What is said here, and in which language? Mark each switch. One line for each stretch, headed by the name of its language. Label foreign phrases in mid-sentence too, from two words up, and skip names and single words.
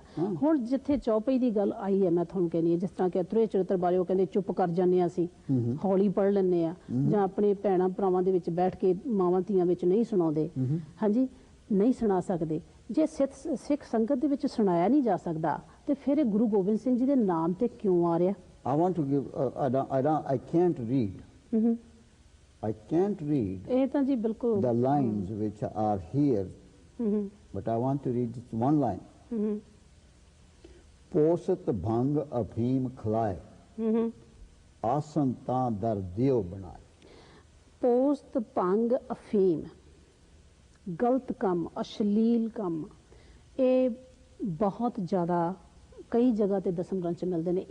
Punjabi: ਹੁਣ ਜਿੱਥੇ ਚੌਪਈ ਦੀ ਗੱਲ ਆਈ ਹੈ, ਮੈਂ ਤੁਹਾਨੂੰ ਕਹਿੰਦੀ ਹਾਂ, ਜਿਸ ਤਰ੍ਹਾਂ ਕਿ ਤ੍ਰਿਆ ਚਰਿੱਤਰ ਬਾਰੇ ਉਹ ਕਹਿੰਦੇ ਚੁੱਪ ਕਰ ਜਾਂਦੇ ਆ, ਅਸੀਂ ਹੌਲੀ ਪੜ੍ਹ ਲੈਂਦੇ ਆ, ਜਾਂ ਆਪਣੇ ਭੈਣਾਂ ਭਰਾਵਾਂ ਦੇ ਵਿੱਚ ਬੈਠ ਕੇ ਮਾਵਾਂ ਧੀਆਂ ਵਿੱਚ ਨਹੀਂ ਸੁਣਾਉਂਦੇ, ਹਾਂਜੀ ਨਹੀਂ ਸੁਣਾ ਸਕਦੇ। ਜੇ ਸਿੱਖ ਸੰਗਤ ਦੇ ਵਿੱਚ ਸੁਣਾਇਆ ਨਹੀਂ ਜਾ ਸਕਦਾ ਤੇ ਫਿਰ ਇਹ ਗੁਰੂ ਗੋਬਿੰਦ ਸਿੰਘ ਜੀ ਦੇ ਨਾਮ ਤੇ ਕਿਉਂ ਆ ਰਿਹਾ?
English: I can't read
Punjabi: ਇਹ ਤਾਂ ਜੀ ਬਿਲਕੁਲ
English: the lines which are here, but I want to read just one line.
Punjabi: ਪੋਸਤ ਭੰਗ ਅਫੀਮ ਖਲਾਏ, ਆਸਨ ਤਾਂ ਦਰ ਦਿਓ ਬਣਾਏ। ਪੋਸਤ ਭੰਗ ਅਫੀਮ, ਗਲਤ ਕੰਮ, ਅਸ਼ਲੀਲ ਕੰਮ, ਇਹ ਬਹੁਤ ਜ਼ਿਆਦਾ ਕਈ ਜਗ੍ਹਾ ਤੇ ਦਸਮ ਗ੍ਰੰਥ ਚ ਮਿਲਦੇ ਨੇ।